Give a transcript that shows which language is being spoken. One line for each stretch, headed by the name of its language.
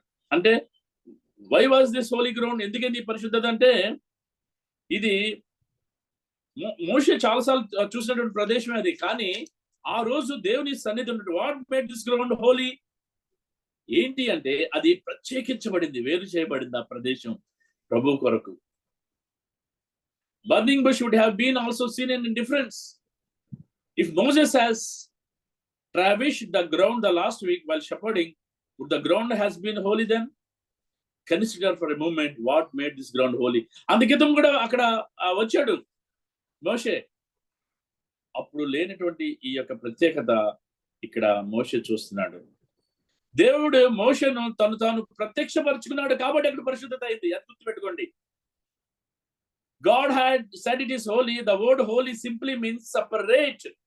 Telugu: అంటే
English: Why was this holy ground?
Telugu: ఎందుకంటే ఈ పరిశుద్ధత అంటే ఇది మోషే చాలాసార్లు చూసినటువంటి ప్రదేశమే అది. కానీ ఆ రోజు దేవుని సన్నిధి ఉన్నట్టు,
English: what made this ground holy
Telugu: ఏంటి అంటే అది ప్రత్యేకించబడింది, వేరు చేయబడింది ఆ ప్రదేశం ప్రభు కొరకు.
English: Burning bush would have been also seen in difference. If Moses has traversed the ground the last week while shepherding, would the ground has been holy then? Consider for a moment what made this ground holy.
Telugu: అందుకితం కూడా అక్కడ వచ్చాడు మోషే. అప్పుడు లేనటువంటి ఈ యొక్క ప్రత్యేకత ఇక్కడ మోషే చూస్తున్నాడు. దేవుడు మోషేను తాను ప్రత్యక్షపరుచుకున్నాడు కాబట్టి అక్కడ పరిశుద్ధత అయింది. అది గుర్తుపెట్టుకోండి.
English: God had said it is holy. The word holy simply means separate.